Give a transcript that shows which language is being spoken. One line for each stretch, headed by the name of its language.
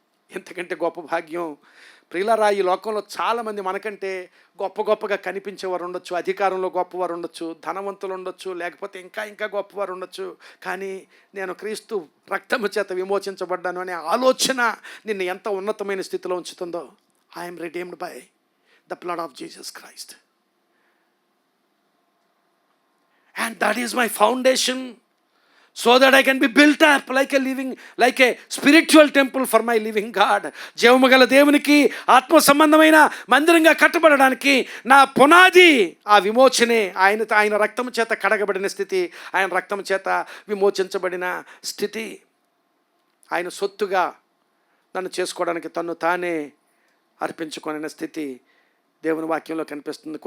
Telugu: ఎంతకంటే గొప్ప భాగ్యం ప్రియులారా. ఈ లోకంలో చాలామంది మనకంటే గొప్పగా కనిపించేవారు ఉండొచ్చు, అధికారంలో గొప్పవారు ఉండొచ్చు, ధనవంతులు ఉండొచ్చు, లేకపోతే ఇంకా గొప్పవారు ఉండొచ్చు. కానీ నేను క్రీస్తు రక్తము చేత విమోచించబడ్డాను అనే ఆలోచన నిన్ను ఎంత ఉన్నతమైన స్థితిలో ఉంచుతుందో.
English: I'm redeemed by the blood of Jesus Christ and that is my foundation, so that I can be built up like a spiritual temple for my living God.
Telugu: జీవము గల దేవునికి ఆత్మ సంబంధమైన మందిరంగా కట్టబడడానికి నా పునాది ఆ విమోచనే. ఆయన రక్తము చేత కడగబడిన స్థితి, ఆయన రక్తము చేత విమోచించబడిన స్థితి. ఆయన సొత్తుగా నన్ను చేసుకోవడానికి తన్ను తానే అర్పించుకొనిన స్థితి దేవుని వాక్యంలో కనిపిస్తుంది.